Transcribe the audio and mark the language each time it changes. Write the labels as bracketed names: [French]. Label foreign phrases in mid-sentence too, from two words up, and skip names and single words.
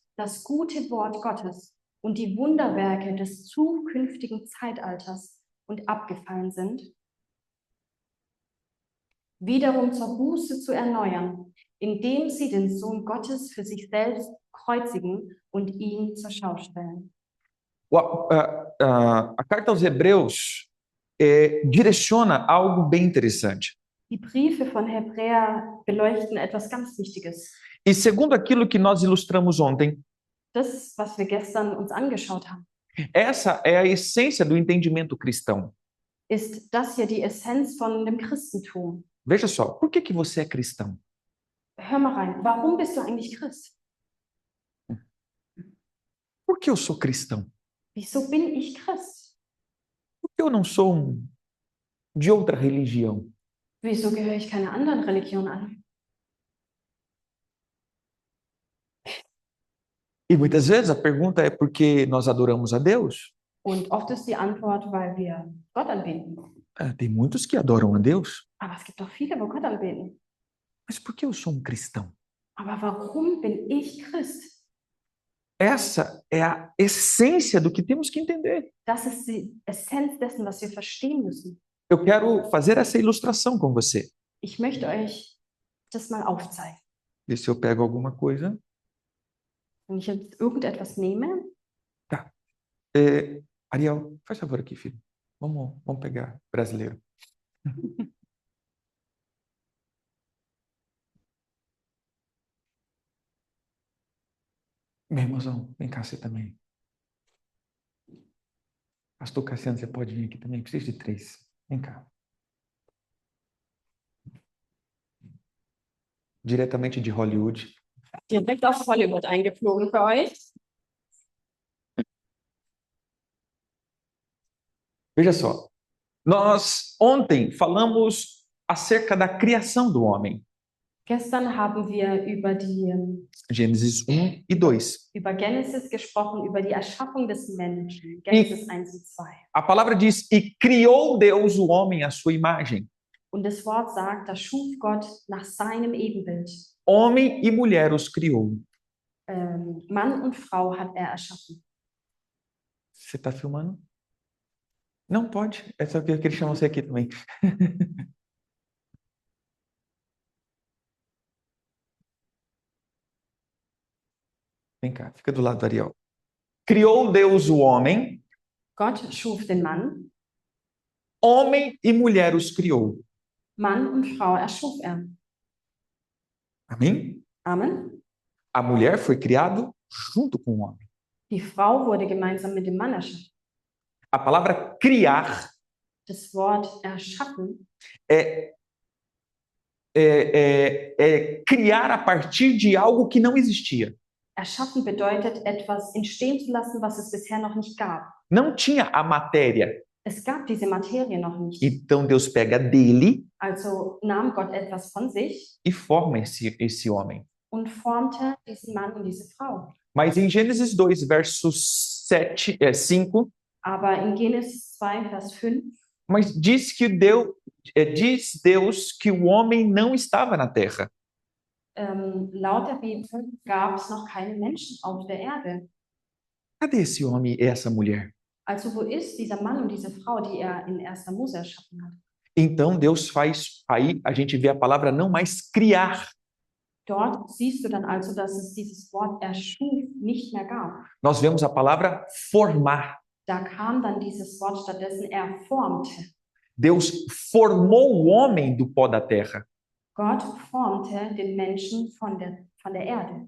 [German] das gute Wort Gottes und die Wunderwerke des zukünftigen Zeitalters und abgefallen sind, wiederum zur Buße zu erneuern, indem sie den Sohn Gottes für sich selbst kreuzigen und ihn zur Schau stellen. [Portuguese] A carta aos Hebreus direciona algo bem interessante. [German] Die Briefe von Hebräer beleuchten etwas ganz Wichtiges. [Portuguese] E segundo aquilo que nós ilustramos ontem, [German] Das, was wir gestern uns angeschaut haben, [Portuguese] essa é a essência do entendimento cristão. [German] ist das hier die Essenz von dem Christentum. [Portuguese] Veja só, por que você é cristão? [German] Hör mal rein, warum bist du eigentlich Christ? [Portuguese] Por que eu sou cristão? [German] Wieso bin ich Christ? [Portuguese] Por que eu não sou de outra religião? [German] Wieso gehöre ich keiner anderen Religion an? [Portuguese] E muitas vezes a pergunta é porque nós adoramos a Deus? [German] Und oft ist die Antwort, weil wir Gott anbeten. [Portuguese] Tem muitos que adoram a Deus. [German] Aber es gibt auch viele, wo Gott anbeten. [Portuguese] Mas por que eu sou um cristão? [German] Aber warum bin ich Christ? [Portuguese] Essa é a essência do que temos que entender. [German] Das ist die Essenz dessen, was wir verstehen müssen. [Portuguese] Eu quero fazer essa ilustração com você. [German] Ich möchte euch das mal aufzeigen. [Portuguese] Ver se eu pego alguma coisa. [German] Wenn ich jetzt irgendetwas nehme, [Portuguese] Ariel, faz favor aqui, filho. Vamos pegar brasileiro. Meu irmãozão, vem cá você também. Pastor Cassiano, você pode vir aqui também? Preciso de 3. Vem cá. Diretamente de Hollywood. [German] direkt aus Hollywood eingeflogen für euch. [Portuguese] Veja só. Nós ontem falamos acerca da criação do homem. [German] Gestern haben wir [Portuguese] Gênesis 1 e 2. [German] über Genesis gesprochen, über die Erschaffung des Menschen. Genesis 1 und 2. [Portuguese] A palavra diz, e criou Deus o homem à sua imagem. [German] Und das Wort sagt, da schuf Gott nach seinem Ebenbild. [Portuguese] Homem e mulher os criou. [German] Mann und Frau hat er erschaffen. [Portuguese] Você está filmando? Não pode. É só que eu queria chamar você aqui também. Vem cá, fica do lado do Ariel. Criou Deus o homem, [German] Gott schuf den Mann, [Portuguese] homem e mulher os criou. [German] Mann und Frau erschuf er. [Portuguese] Amém? [German] Amen. [Portuguese] A mulher foi criada junto com o homem. [German] Die Frau wurde gemeinsam mit dem Mann erschaffen. [Portuguese] A palavra criar [German] Das Wort erschaffen [Portuguese] é criar a partir de algo que não existia. [German] Erschaffen bedeutet, etwas entstehen zu lassen, was es bisher noch nicht gab. [Portuguese] Não tinha a matéria. [German] Es gab diese Materie noch nicht. [Portuguese] Então Deus pega dele [German] Also nahm Gott etwas von sich [Portuguese] e forma esse homem. [German] und formte diesen Mann und diese Frau. [Portuguese] Mas em Gênesis 2, verso 5, [German] Aber in Genesis 2, Vers 5, [Portuguese] mas diz Deus que o homem não estava na terra. [German] laut der Bibel gab es noch keine Menschen auf der Erde. [Portuguese] Cadê esse homem e essa mulher? [German] Also wo ist dieser Mann und diese Frau, die er in 1. Mose erschaffen hat? [Portuguese] Então Deus faz, aí a gente vê a palavra não mais criar. [German] Dort siehst du dann also, dass es dieses Wort erschuf nicht mehr gab. [Portuguese] Nós vemos a palavra formar. [German] Da kam dann dieses Wort stattdessen, er formte. [Portuguese] Deus formou o homem do pó da terra. [German] Gott formte den Menschen von der Erde.